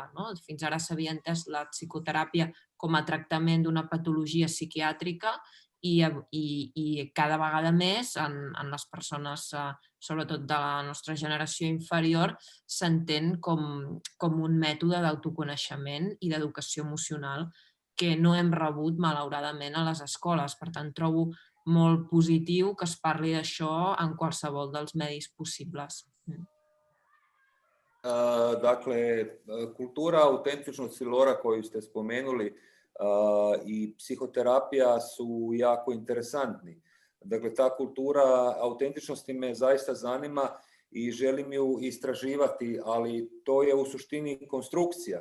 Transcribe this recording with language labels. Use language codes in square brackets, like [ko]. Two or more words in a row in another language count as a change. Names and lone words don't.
[ca] Fins ara s'havia entès la psicoteràpia com a tractament d'una patologia psiquiàtrica i cada vegada més en les persones, sobretot de la nostra generació inferior, s'entén com un mètode d'autoconeixement i d'educació emocional que no hem rebut, malauradament, a les escoles. Per tant, trobo molt positiu que es parli d'això en qualsevol dels medis possibles. [hr] Dakle, kultura autentičnosti, Lora, koju ste spomenuli, i psihoterapija su jako interesantni. Dakle, ta kultura autentičnosti me zaista zanima i želim ju istraživati, ali to je u suštini konstrukcija.